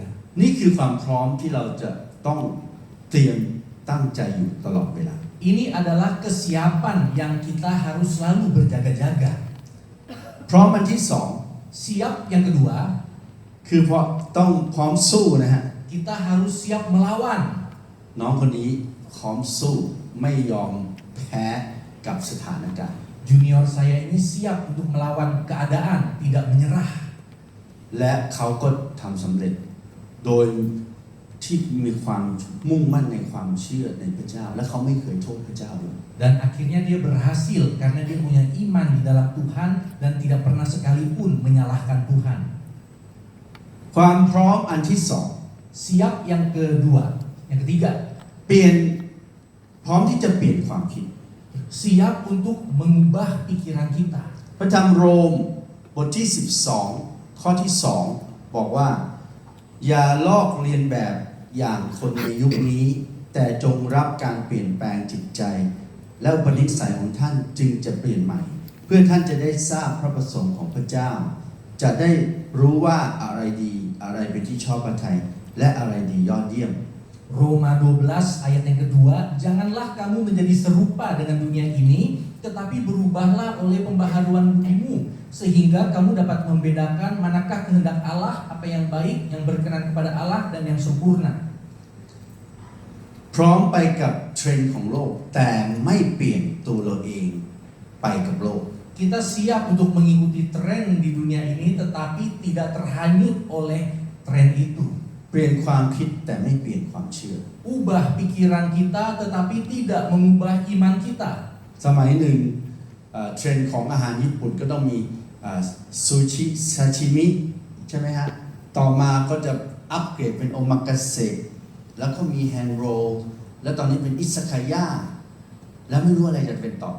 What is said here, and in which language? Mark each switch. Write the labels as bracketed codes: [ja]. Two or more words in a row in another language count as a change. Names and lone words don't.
[th] นี่คือความพร้อมที่เราจะต้องเตรียมตั้งใจอยู่ตลอดเวลา [id] Ini adalah kesiapan yang kita harus selalu berjaga-jaga. [th] พร้อมอันที่ [id] Siap yang kedua, [th] 2 คือต้องพร้อมสู้นะฮะ [id] kita harus siap melawan. [th] น้องคนนี้พร้อมสู้ไม่ยอมแพ้กับสถานการณ์ [id] Junior saya ini siap untuk melawan keadaan, tidak menyerah. [th] และเขาก็ทำสำเร็จโดยที่มีความมุ่งมั่นในความเชื่อในพระเจ้าและเขาไม่เคยโทษพระเจ้าเลย [id] Dan akhirnya dia berhasil karena dia punya iman di dalam Tuhan dan tidak pernah sekalipun menyalahkan Tuhan. [th] ความพร้อมอันที่ [id] Siap yang kedua, yang ketiga, [th] 2เปลี่ยนพร้อมที่จะเปลี่ยนความคิด [id] siap untuk mengubah pikiran kita. [th] พระธรรมโรมบทที่12ข้อที่2บอกว่าอย่าลอกเลียนแบบอย่างคนในยุคนี้ แต่จงรับการเปลี่ยนแปลงจิตใจ แล้วอุปนิสัยของท่านจึงจะเปลี่ยนใหม่ เพื่อท่านจะได้ทราบพระประสงค์ของพระเจ้า จะได้รู้ว่าอะไรดีอะไรเป็นที่ชอบพระทัยและอะไรดียอดเยี่ยม [id] Roma 12 ayat yang kedua, janganlah kamu menjadi serupa dengan dunia ini, tetapi berubahlah oleh pembaharuan budimu, sehingga kamu dapat membedakan manakah kehendak Allah, apa yang baik, yang berkenan kepada Allah, dan yang sempurna. [th] พร้อมไปกับเทรนด์ของโลกแต่ไม่เปลี่ยนตัวเราเองไปกับโลก [id] Kita siap untuk mengikuti tren di dunia ini, tetapi tidak terhanyut oleh tren itu. [th] เปลี่ยนความคิดแต่ไม่เปลี่ยนความเชื่อ [id] Ubah pikiran kita, tetapi tidak mengubah iman kita. [th] สมัยหนึ่งเทรนด์ของอาหารญี่ปุ่นก็ต้องมีซูชิซาชิมิใช่ไหมฮะต่อมาก็จะอัปเกรดเป็นโอมากาเสะแล้วก็มีแฮนด์โรลแล้วตอนนี้เป็นอิซากายะแล้วไม่รู้อะไรจะเป็นต่อไป